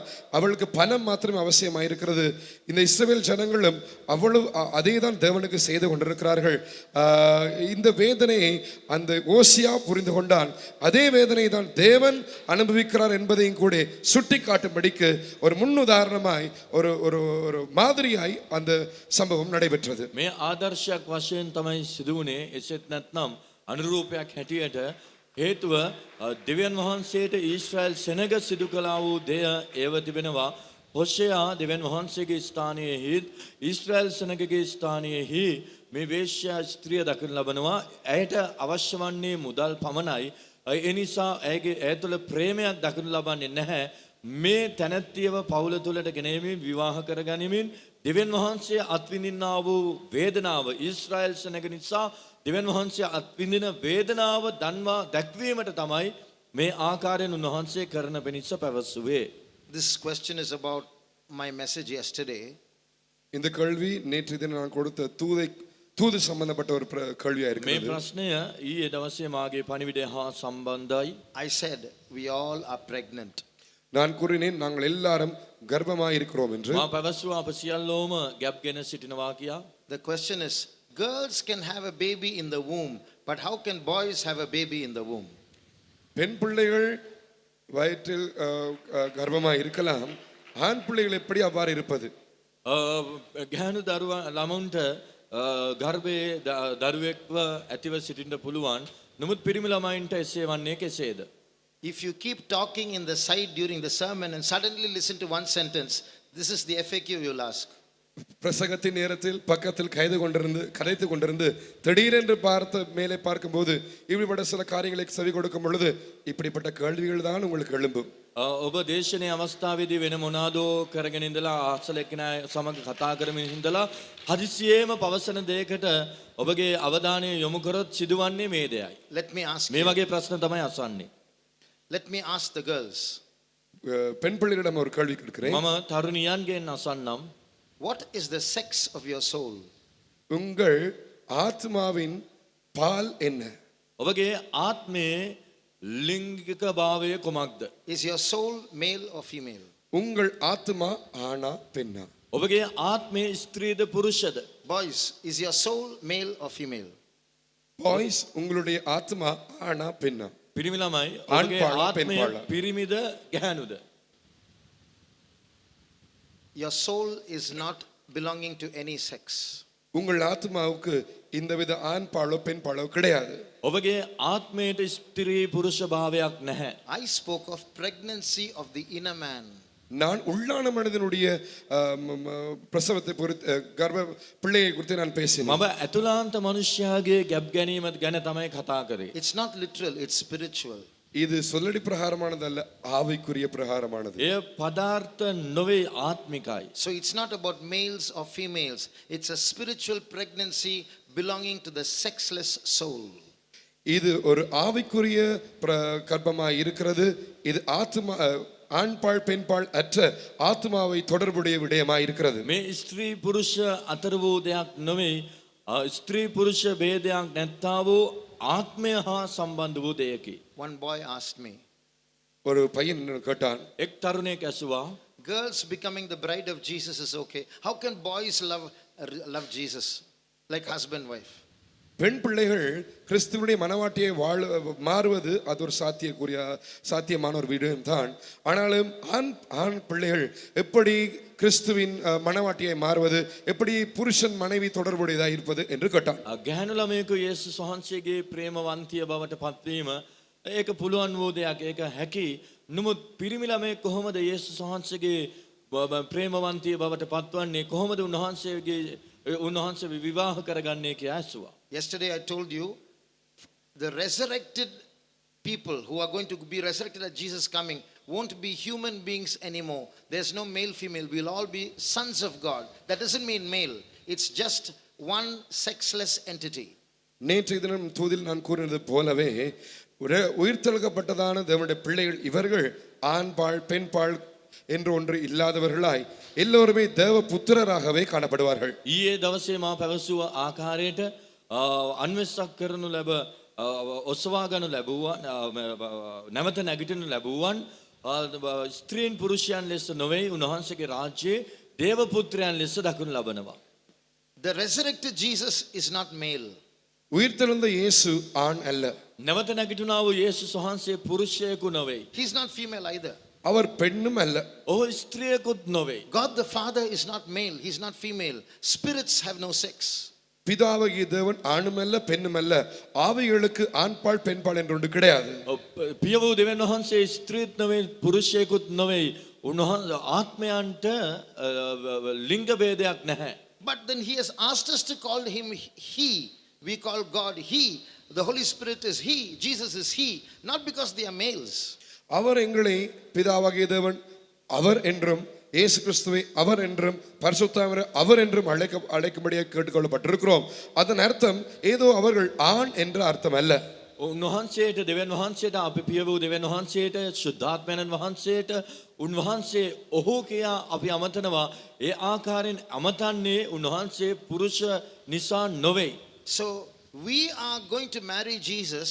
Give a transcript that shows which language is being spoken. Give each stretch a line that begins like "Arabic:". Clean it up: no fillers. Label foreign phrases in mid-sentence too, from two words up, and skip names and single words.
Tamil: அவளுக்கு பணம் மாத்திரமே அவசியமாயிருக்கிறது. இந்த இஸ்ரவேல் ஜனங்களும் அவ்வளவு அதே தான் தேவனுக்கு செய்து கொண்டிருக்கிறார்கள். இந்த வேதனையை அந்த ஓசியா புரிந்து கொண்டான். அதே வேதனை தான் தேவன் அனுபவிக்கிறார் என்பதையும் கூட சுட்டி காட்டும்படிக்கு ஒரு முன்னுதாரணமாய் ஒரு ஒரு ஒரு மாதிரியாய் அந்த சம்பவம் நடைபெற்றது.
Sinhala: මේ ආදර්ශයක් වශයෙන් තමයි සිදු වුණේ. එසේත් නැත්නම් අනුරූපයක් හැටියට හේතුව දෙවියන් වහන්සේට ඊශ්‍රායල් සෙනග සිදු කළා වූ දෙය ඒව තිබෙනවා. හොෂෙයා දෙවියන් වහන්සේගේ ස්ථානයෙහි ඊශ්‍රායල් සෙනගගේ ස්ථානයෙහි මේ වේශ්‍යා ස්ත්‍රිය දකින්න ලබනවා. ඇයට අවශ්‍ය වන්නේ මුදල් පමණයි. ඒ නිසා ඇය තුළ ප්‍රේමයක් දකින්න ලබන්නේ නැහැ. මේ තැනැත්තියව පවුල තුළට ගෙනෙමින් විවාහ කරගනිමින් දෙවියන් වහන්සේ අත්විඳින්නා වූ වේදනාව ඊශ්‍රායල් සෙනග නිසා දෙවියන් වහන්සේ අත්විඳින වේදනාව දන්වා දැක්වීමට තමයි මේ ආකාරයෙන් උන්වහන්සේ කරන පිණිස පැවසුවේ.
English: This question is about my message yesterday.
Tamil: இந்த கேள்வி நேற்று தினம் நான் கொடுத்த தூது சம்பந்தப்பட்ட ஒரு கேள்வியா
Sinhala: මේ
Tamil: இருக்கிறது.
Sinhala: ප්‍රශ්නය ඊයේ දවසේ මාගේ පණිවිඩය හා සම්බන්ධයි.
English: I said we all are pregnant.
Tamil: நான் கூறினேன் நாங்கள் எல்லாரும் கர்ப்பமாய் இருக்கிறோம் என்று.
Sinhala: මා පැවසුවා අප සියල්ලෝම ගැප් ගෙන සිටිනවා කියා.
English: The question is, girls can have a baby in the womb, but how can boys have a baby in the womb?
Tamil: பெண் பிள்ளைகள் வயிற்றில் கர்ப்பமாய் இருக்கலாம், ஆண் பிள்ளைகள் எப்படி அவ்வாறு இருப்பது?
Sinhala: ගැහැණු දරුවා ළමුන්ට ගර්භයේ දරුවෙක්ව ඇතිව සිටින්න පුළුවන්. නමුත් පිරිමි ළමයින්ට එසේ වන්නේ කෙසේද?
English: If you keep talking in the side during the sermon and suddenly listen to one sentence, this is the FAQ you'll ask.
Tamil: பிரசங்கத்தின் நேரத்தில் பக்கத்தில் கதைத்து கொண்டிருந்து திடீரென்று மேலே பார்க்கும்போது இப்படிப்பட்ட சில காரியங்களை செவி கொடுக்கும் பொழுது இப்படிப்பட்ட கேள்விகள் தான் உங்களுக்கு எழும்பும்.
Sinhala: ඔබ දේශනයේ අවස්ථාවේදී වෙන මොනවාදෝ කරගෙන ඉඳලා ආසල එක්කෙනා සමග කතා කරමින් ඉඳලා හදිසියෙම පවසන දෙයකට ඔබගේ අවධානය යොමු කරොත් සිදුවන්නේ මේ දෙයයි.
English: Let me ask
Sinhala: මේ
English: you.
Sinhala: වගේ ප්‍රශ්න තමයි අසන්නේ.
English: Let me ask the girls.
Tamil: பெண் பிள்ளைகளிடம் ஒரு கேள்வி கேட்கிறேன்.
Sinhala: මම තරුණියන්ගෙන් අසන්නම්.
English: What is the sex of your soul?
Tamil: உங்கள் ஆத்மாவின் பால் என்ன?
Sinhala: ඔබගේ ආත්මයේ ලිංගික භාවය කුමක්ද?
English: Is your soul male or female?
Tamil: உங்கள் ஆத்மா ஆணா பெண்ணா?
Sinhala: ඔබගේ ආත්මයේ ස්ත්‍රීද පුරුෂද?
English: Boys, is your soul male or female?
Tamil: பாய்ஸ் உங்களுடைய ஆத்மா ஆணா பெண்ணா?
Sinhala: පිරිමි ළමයි
Tamil: ආන්
Sinhala: ඔබගේ
Tamil: பாலா, பெண்
Sinhala: ආත්මය
Tamil: පාලා.
Sinhala: පිරිමිද ගැහැණුද?
English: Your soul is not belonging to any sex.
Tamil: உங்கள் ஆத்மாவுக்கு இந்தவித ஆண் பாலோ பெண் பாலோ கிடையாது.
Sinhala: ඔබගේ ආත්මයට ස්ත්‍රී පුරුෂ භාවයක් නැහැ.
English: I spoke of pregnancy of the inner man.
Tamil: நான் உள்ளான மனிதனுடைய பிரசவத்தை கர்ப்ப பிள்ளையை குறித்து நான் பேசினேன்.
Sinhala: මම ඇතුළාන්ත මනුෂ්‍යයාගේ ගැබ් ගැනීම ගැන තමයි කතා කරේ.
English: It's not literal, it's spiritual.
Tamil: இது சொல்லடி பிரகாரமானது அல்ல, ஆவிக்குரிய பிரகாரமானது.
Sinhala: එය පදාර්ථ නොවේ ආත්මිකයි.
English: So it's not about males or females. It's a spiritual pregnancy belonging to the sexless soul.
Tamil: இது ஒரு ஆவிக்குரிய கர்ப்பமாய் இருக்கிறது. இது ஆத்மா ஆண்பாள் பெண்பாள் அற்ற ஆத்மாவை தொடர்புடைய விடயமாய் இருக்கிறது.
Sinhala: මේ ස්ත්‍රී පුරුෂ අතර වූ දෙයක් නොවේ. ස්ත්‍රී පුරුෂ ભેදයක් නැත්තා වූ ආත්මය හා සම්බන්ධ වූ දෙයකි.
English: One boy asked me,
Tamil: ஒரு பையன் கேட்டான்,
Sinhala: එක් තරුණයෙක් ඇසුවා,
English: girls becoming the bride of Jesus is okay. How can boys love Jesus like husband wife?
Tamil: பெண் பிள்ளைகள் கிறிஸ்துவனுடைய மனவாட்டியை மாறுவது அது ஒரு சாத்தியமான ஒரு விடயம் தான். ஆனாலும் ஆண் பிள்ளைகள் எப்படி கிறிஸ்துவின் மனவாட்டியை மாறுவது, எப்படி புருஷன் மனைவி தொடர்புடையதாக இருப்பது என்று கேட்டான்.
Sinhala: ගැහැණු ළමයෙකු යේසුස් වහන්සේගේ ප්‍රේමවන්තිය බවට පත්වීම ඒක පුළුවන් වූ දෙයක්, ඒක හැකි. නමුත් පිරිමි ළමයෙක් කොහොමද යේසුස් වහන්සේගේ ප්‍රේමවන්තිය බවට පත්වන්නේ, කොහොමද උන්වහන්සේ විවාහ කරගන්නේ කියලා ඇසුවා.
English: Yesterday I told you the resurrected people who are going to be resurrected at Jesus coming won't be human beings anymore. There's no male, female. We'll all be sons of God. That doesn't mean male. It's just one sexless entity.
Tamil: நேற்றைய தினம் தூதில் நான் கூறினது போலவே உயிர்த்தெழுக்கப்பட்டதான தேவனுடைய பிள்ளைகள் இவர்கள் ஆண்பாள் பெண்பாள் என்று ஒன்று இல்லாதவர்களாய் எல்லோருமே தேவ புத்திரராகவே காணப்படுவார்கள்.
Sinhala: ඊයේ දවසේ මා පැවසුව ආකාරයට අන්වෙස්සක් කරනු ලැබ ඔසවා ගනු ලැබුවා, නැවත නැගිටිනු ලැබුවන් ස්ත්‍රීන් පුරුෂයන් ලෙස නොවේ, උන්වහන්සේගේ රාජ්‍යයේ දේව පුත්‍රයන් ලෙස දක්වනු ලබනවා.
English: The resurrected Jesus is not male.
Tamil: உயிர்த்தெழுந்த இயேசு ஆண் அல்ல.
Sinhala: නැවත නැගිටුණා වූ යේසුස් වහන්සේ පුරුෂයෙකු නොවේ.
English: He's not female either.
Tamil: அவர் பெண்ணும் அல்ல.
Sinhala: ඔහු ස්ත්‍රියකුත් නොවේ.
English: God the Father is not male. He's not female. Spirits have no sex.
Tamil: பிதாவாகிய தேவன் ஆணும் அல்ல பெண்ணும் அல்ல. ஆவிகளுக்கு ஆண்பாள் பெண்பாள் என்று ஒன்று கிடையாது.
Sinhala: පිය වූ දෙවියන් වහන්සේ ස්ත්‍රීත් නොවේ, පුරුෂයෙකුත් නොවේ. උන්වහන්සේ ආත්මයන්ට ලිංග ભેදයක් නැහැ.
English: But then he has asked us to call him he. We call God he. The Holy Spirit is he. Jesus is he. Not because they are males.
Tamil: அவர் எங்களை பிதாவாகிய தேவன் அவர் என்றும் இயேசு கிறிஸ்துவை அவர் என்றும் பரிசுத்தாவியை அவர் என்றும் அழைக்கும்படியாக கேட்டுக்கொள்ளப்பட்டிருக்கிறோம். அதன் அர்த்தம் ஏதோ அவர்கள் ஆண் என்ற அர்த்தம் அல்ல.
Sinhala: උන්වහන්සේට දෙවියන් වහන්සේට අපි පිය වූ දෙවියන් වහන්සේට ශුද්ධාත්මයන් වහන්සේට උන්වහන්සේ ඔහු කියා අපි අමතනවා. ඒ ආකාරයෙන් අමතන්නේ උන්වහන්සේ පුරුෂ නිසා නොවේ.
English: So we are going to marry Jesus.